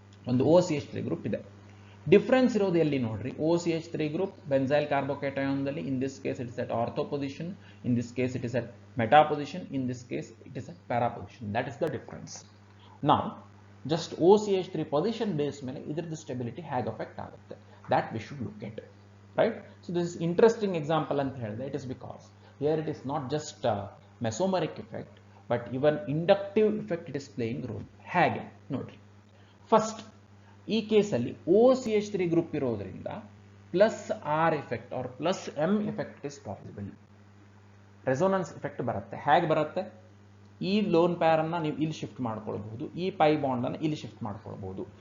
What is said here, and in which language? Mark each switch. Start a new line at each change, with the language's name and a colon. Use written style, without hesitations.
Kannada: ಒಂದು
English: OCH3 group
Kannada: ಇದೆ.
English: difference
Kannada: ಇರೋದು ಎಲ್ಲಿ ನೋಡ್ರಿ,
English: OCH3 group benzyl ಕಾರ್ಬೋಕ್ಯಾಟಯಾನ್ದಲ್ಲಿ in this case it is at ortho position, in this case it is at meta position, in this case it is at para position. That is the difference.
Kannada: ನಾವು just
English: OCH3 position base
Kannada: ಮೇಲೆ ಇದರದ್ದು
English: stability
Kannada: ಹೇಗೆ affect ಆಗುತ್ತೆ
English: that we should look at, right? So this is interesting example
Kannada: ಅಂತ ಹೇಳಿದೆ.
English: It is because here it is not just mesomeric effect but even inductive effect it is playing role.
Kannada: ಹೇಗೆ ನೋಡ್ರಿ, first ಈ ಕೇಸಲ್ಲಿ
English: OCH3 group
Kannada: ಇರೋದ್ರಿಂದ
English: Plus R effect R plus M effect is possible.
Kannada: Resonance effect ಬರುತ್ತೆ. ಹೇಗೆ ಬರುತ್ತೆ, ಈ lone pair ಅನ್ನ ನೀವು ಇಲ್ಲಿ ಶಿಫ್ಟ್ ಮಾಡ್ಕೊಳ್ಬಹುದು, ಈ ಪೈ ಬಾಂಡ್ ಅನ್ನು ಇಲ್ಲಿ ಶಿಫ್ಟ್ ಮಾಡ್ಕೊಳ್ಬಹುದು.